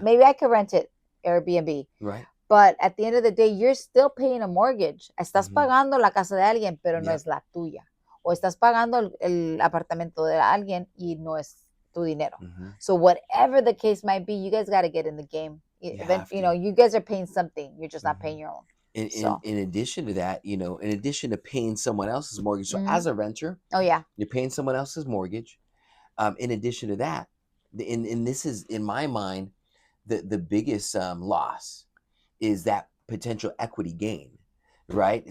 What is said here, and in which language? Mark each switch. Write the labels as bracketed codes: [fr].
[en] Maybe I could rent it, Airbnb. Right. But at the end of the day, you're still paying a mortgage. [es] Estás pagando la casa de alguien, pero no es la tuya. O estás pagando el apartamento de alguien y no es tu dinero. [en] So whatever the case might be, you guys got to get in the game. You guys are paying something. You're just not paying your own. In addition to that, in addition to paying someone else's mortgage, so as a renter, you're paying someone else's mortgage. In addition to that, and this is, in my mind, the biggest loss is that potential equity gain, right?